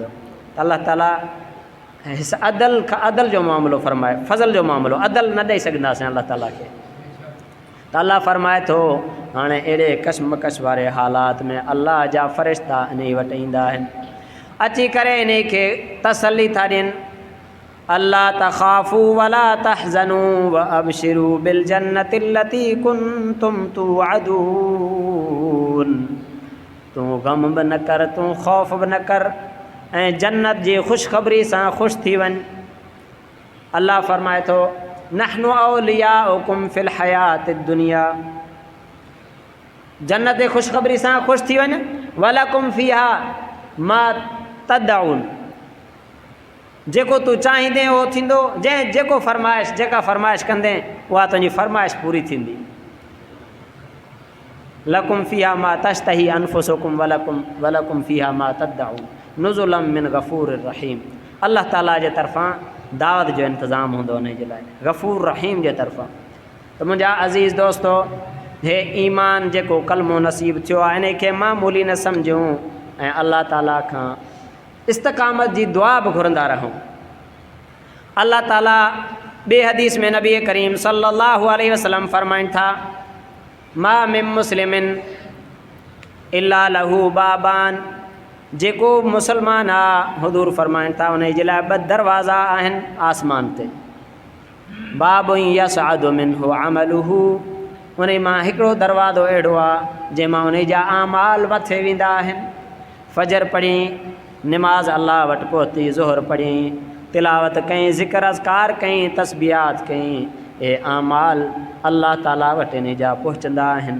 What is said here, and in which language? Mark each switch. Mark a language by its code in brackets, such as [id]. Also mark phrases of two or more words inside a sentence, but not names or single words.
[sd] त अल्लाह ताला अदल जो मामिलो फरमाए, फ़ज़ल जो मामिलो, अदल न ॾेई सघंदासीं अल्लाह ताला खे। त अल्लाह फरमाए थो हाणे अहिड़े कशमकश वारे हालात में अल्लाह जा फ़रिश्ता इन वटि ईंदा आहिनि, अची करे इन खे तसली था ॾियनि [ar] ألا تخافوا ولا تحزنوا وأبشروا بالجنة التي كنتم توعدون. [sd] तूं गम बि न कर, तूं ख़ौफ़ बि न कर, ऐं जन्नत जी ख़ुशख़बरी सां ख़ुशि थी वञ। अल्लाह फरमाए थो [ar] نحن أولياؤكم في الحياة الدنيا, [sd] जन्नत जी ख़ुशख़बरी सां ख़ुशि थी वञ। [ar] ولكم فيها ما تدعون, [sd] जेको तूं चाहींदे उहो थींदो, जेका फरमाइश कंदे उहा तुंहिंजी फरमाइश पूरी थींदी। [ar] لكم فيها ما تشتهي أنفسكم ولكم فيها ما تدعون نزلا من غفور رحيم. [sd] अल्लाह ताला जे तरफ़ां दावत जो इंतज़ाम हूंदो उन जे लाइ, [ar] غفور رحيم [sd] जे तरफ़ां। त मुंहिंजा अज़ीज़ दोस्तो, हे ईमान जेको कलमो नसीब थियो आहे इन खे मामूली न सम्झूं ऐं अल्लाह ताला खां इस्तक़ामत जी दुआ बि घुरंदा रहूं। अल्लाह ताला ॿिए हदीस में नबी करीम [ar] صلى الله عليه وسلم [sd] फरमाइनि था [ar] ما من مسلم إلا له بابان, [sd] जेको मुसलमान आहे हुज़ूर फरमाइनि था उन जे लाइ 2 दरवाज़ा आहिनि आसमान ते। [ar] باب يصعد منه عمله, [sd] उन मां हिकिड़ो दरवाज़ो अहिड़ो आहे जंहिंमां उन जा आमाल मथे वेंदा आहिनि। फजर पढ़ी, निमाज़ अल्लाह वटि पहुती, ज़ोहर पढ़ी, तिलावत कई, ज़िक्र अज़कार कई, तस्बीहात कई, ए आमाल अल्लाह ताला वटि इन जा पहुचंदा आहिनि।